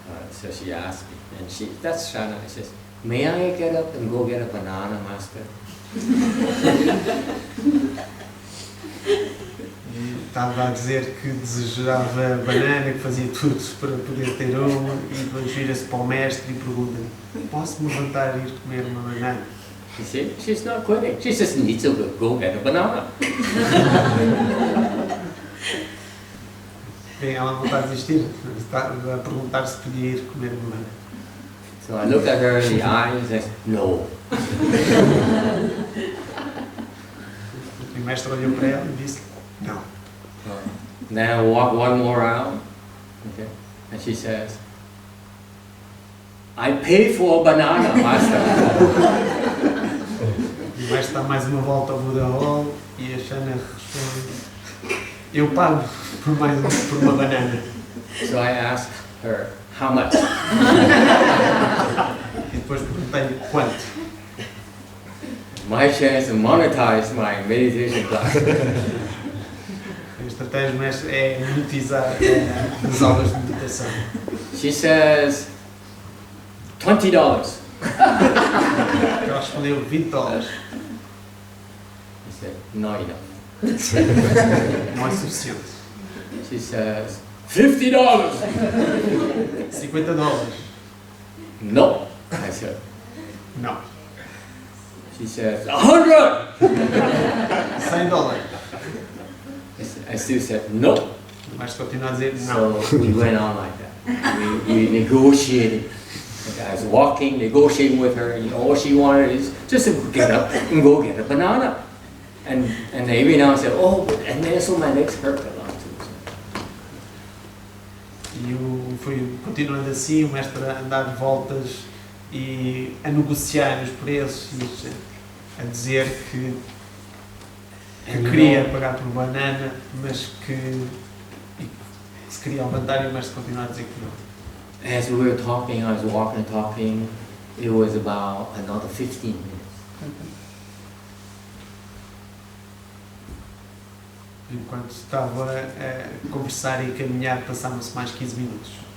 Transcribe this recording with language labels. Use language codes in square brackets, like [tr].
[en] So she asked me, and that's Shana, she says, may I get up and go get a banana, master? [pt] Estava a dizer que desejava banana, que fazia tudo para poder ter uma, e depois vira-se para o mestre e pergunta: posso me levantar e ir comer uma banana? [en] You see, she's not quitting. She just needs to go get a banana. [pt] Bem, ela não está a desistir, está a perguntar se podia ir comer uma banana. [en] So I look at her in the eye and says, no. [pt] E o mestre olhou para ela e disse: não. [en] Then I walk one more round, okay, and she says, I pay for a banana, master. [pt] E o mestre dá mais uma volta ao Buda Hall e a Shanna responde: eu pago por uma banana. [en] So I asked her, how much? [pt] E depois perguntei-lhe quanto. [en] My chance to monetize my meditation class. [pt] A estratégia do mestre é monetizar as aulas de meditação. [en] She says, $20. [pt] Ela respondeu $20. [en] I said, not enough. [pt] Não é suficiente. [en] She says, $50. [pt] $50. [en] No, I said. [pt] Não. [en] She says, $100. [pt] $100. [en] I still said no. [pt] O mestre continua a dizer não. [en] So we went on like that. We negotiated. And I was walking, negotiating with her, and all she wanted is just to get up and go get a banana. And every now and then, oh, and then so my legs hurt a lot too. [pt] E o foi continuando assim, o mestre a andar de voltas e a negociar os preços e a dizer que queria pagar por banana, mas que se queria levantar e o mestre continuava a dizer que não. [en] As we were talking, I was walking and talking, it was about another 15 minutes. [pt] Enquanto estava a conversar e a caminhar, passavam-se mais 15 minutos.